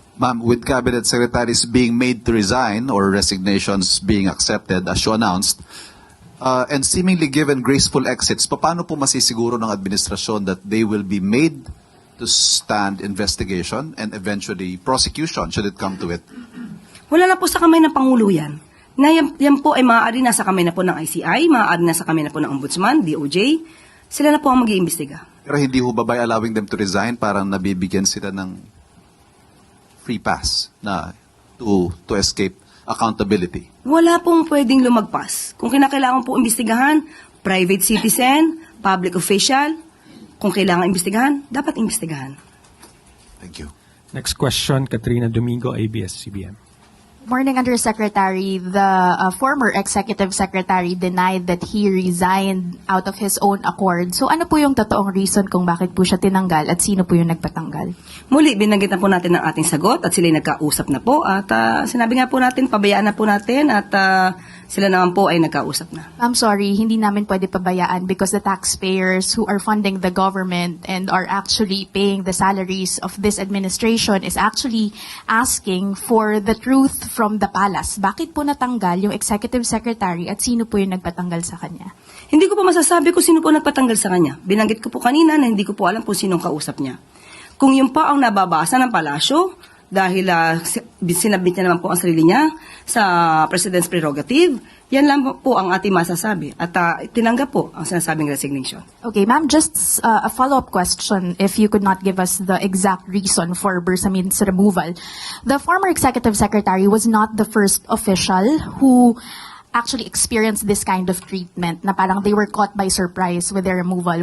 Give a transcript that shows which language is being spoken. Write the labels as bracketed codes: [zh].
[en] Ma'am, with cabinet secretaries being made to resign or resignations being accepted as you announced, and seemingly given graceful exits, [tl] paano po masisiguro ng administrasyon [en] that they will be made to stand investigation and eventually prosecution should it come to it? [tl] Wala na po sa kamay ng Pangulo yan. Na yan po ay maaari na sa kamay na po ng ICI, maaari na sa kamay na po ng Ombudsman, DOJ. Sila na po ang mag-iimbestiga. Pero hindi ho ba [en] by allowing them to resign, [tl] parang nabibigyan sila ng free pass na [en] to escape accountability? [tl] Wala pong pwedeng lumagpas. Kung kinakailangan po imbestigahan, private citizen, public official, kung kailangan imbestigahan, dapat imbestigahan. [en] Thank you. Next question, Katrina Domingo, ABS-CBN. Morning, Undersecretary. The former Executive Secretary denied that he resigned out of his own accord. [tl] So ano po yung totoong reason kung bakit po siya tinanggal at sino po yung nagpatanggal? Muli, binanggit na po natin ang ating sagot at sila'y nagkausap na po. At sinabi nga po natin, pabayaan na po natin at sila naman po ay nagkausap na. [en] I'm sorry, [tl] hindi namin pwede pabayaan [en] because the taxpayers who are funding the government and are actually paying the salaries of this administration is actually asking for the truth from the palace. [tl] Bakit po natanggal yung executive secretary at sino po yung nagpatanggal sa kanya? Hindi ko po masasabi kung sino po nagpatanggal sa kanya. Binanggit ko po kanina na hindi ko po alam kung sinong kausap niya. Kung yun pa ang nababasa ng palasyo, dahil sinabit niya naman po ang sarili niya sa President's prerogative, yan lang po ang ating masasabi. At tinanggap po ang sinasabing resignation. [en] Okay, ma'am, just a follow-up question if you could not give us the exact reason for Bersamin's removal. The former executive secretary was not the first official who actually experienced this kind of treatment [tl] na parang [en] they were caught by surprise with their removal.